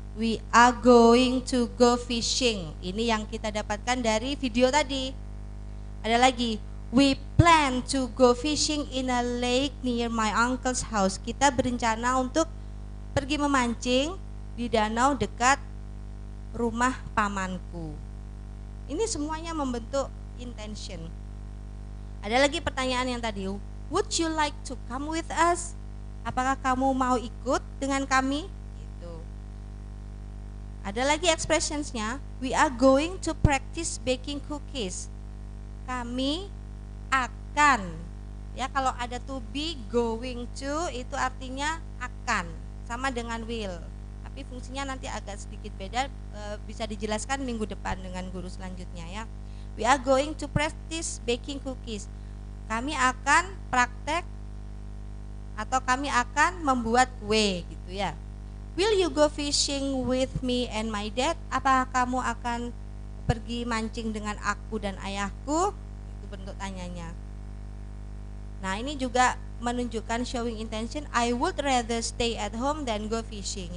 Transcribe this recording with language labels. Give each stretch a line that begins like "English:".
English: We are going to go fishing.
Indonesian: Ini yang kita dapatkan dari video tadi. Ada lagi,
English: we plan to go fishing in a lake near my uncle's house.
Indonesian: Kita berencana untuk pergi memancing di danau dekat rumah pamanku. Ini semuanya membentuk intention. Ada lagi pertanyaan yang tadi,
English: would you like to come with us?
Indonesian: Apakah kamu mau ikut dengan kami? Gitu. Ada lagi expressionsnya,
English: we are going to practice baking cookies.
Indonesian: Kami akan, ya, kalau ada to be, going to itu artinya akan, sama dengan will. Tapi fungsinya nanti agak sedikit beda, bisa dijelaskan minggu depan dengan guru selanjutnya ya.
English: We are going to practice baking cookies.
Indonesian: kami akan praktek atau kami akan membuat kue gitu ya.
English: Will you go fishing with me and my dad?
Indonesian: Apakah kamu akan pergi mancing dengan aku dan ayahku? Itu bentuk tanyanya. Nah, ini juga menunjukkan
English: showing intention. I would rather stay at home than go fishing.